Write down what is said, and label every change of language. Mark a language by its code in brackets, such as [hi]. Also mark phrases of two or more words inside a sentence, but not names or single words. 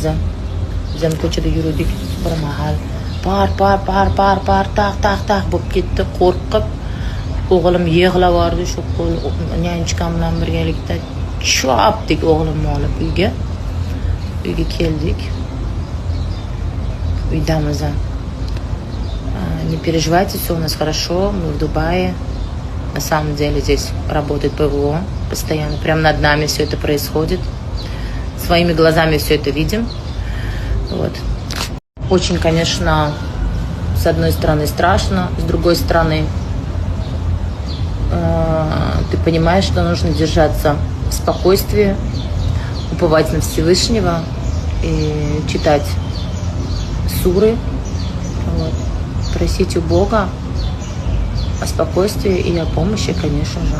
[uz] Biz ham ko'chada yurdik, bir mahal par taq bo'lib ketdi, qo'rqib. O'g'lim yig'lab yordi, shu qo'l nyanchkam bilan birgalikda chopdik o'g'limni olib uyga keldik. Uydamiz. [ru] Не переживайте, все у нас хорошо, мы в Дубае. На самом деле здесь работает ПВО постоянно, прямо над нами все это происходит. Своими глазами все это видим. Вот. Очень, конечно, с одной стороны страшно, с другой стороны ты понимаешь, что нужно держаться в спокойствии, уповать на Всевышнего и читать суры, вот, просить у Бога о спокойствии и о помощи, конечно же.